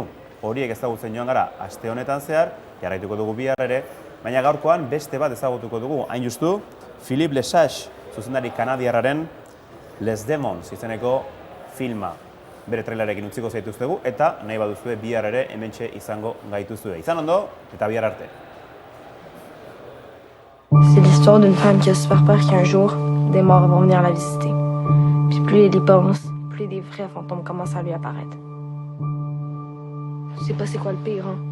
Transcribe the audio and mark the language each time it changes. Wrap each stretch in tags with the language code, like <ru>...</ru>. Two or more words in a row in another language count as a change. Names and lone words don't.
<eu>Horiek ezagutzen joan gara aste honetan zehar, jarraituko dugu bihar ere, baina gaurkoan beste bat ezagutuko dugu. Hain justu, Philippe Lesage, zuzendari kanadiarraren Les Demons izeneko filma. Bere trailerekin utziko zaituztegu, eta nahi baduzue bihar ere hementxe izango gaituzue. Izan ondo, eta bihar arte.</eu> <fr>C'est l'histoire d'une femme qui a super peur qu'un jour, des morts vont venir la visiter. Puis plus elle y pense, plus des vrais fantômes commencent à lui apparaître. Je sais pas c'est quoi le pire, hein.</fr>